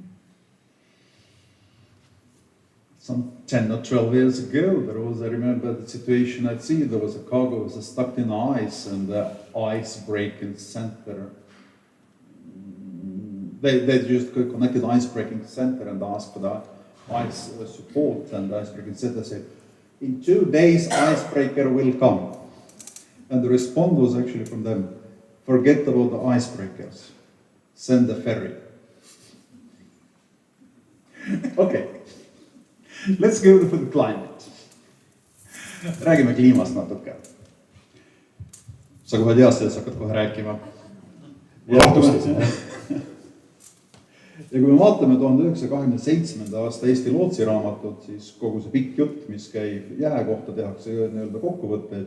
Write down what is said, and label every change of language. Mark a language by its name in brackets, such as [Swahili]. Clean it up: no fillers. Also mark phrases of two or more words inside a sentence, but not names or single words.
[English] Some 10 or 12 years ago, I remember the situation at sea, there was a cargo was stuck in ice, and the ice breaking center, they just connected the ice breaking center and asked for the ice support, and the ice breaking center said, in 2 days icebreaker will come. And the response was actually from them, forget about the icebreakers, send the ferry. Okay. Let's go for the climate. [Estonian] Räägime kliimast natuke. Sa kohe tead, et sa hakkad kohe rääkima. Ja kui me vaatame 1927. aasta Eesti lootsiraamatut, siis kogu see pikk jutt, mis käib jää kohta, tehakse nii-öelda kokkuvõtteid.